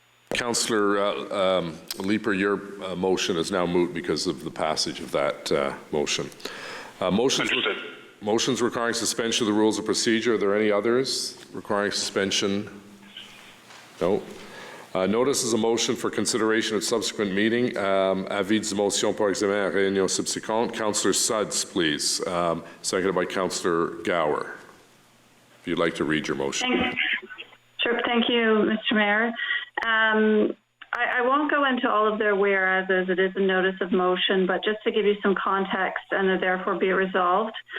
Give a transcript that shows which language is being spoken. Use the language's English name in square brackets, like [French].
[English] Councillor Leeper, your motion is now moot because of the passage of that motion. Motions requiring suspension of the rules of procedure. Are there any others requiring suspension? No. Notice is a motion for consideration at subsequent meeting. [French] Avis de motion par examen à réunion subséquente. [English] Councillor Suds, please. Seconded by Councillor Gower. If you'd like to read your motion. Sure. Thank you, Mr. Mayor. I won't go into all of their whereas as it is a notice of motion, but just to give you some context and therefore be resolved.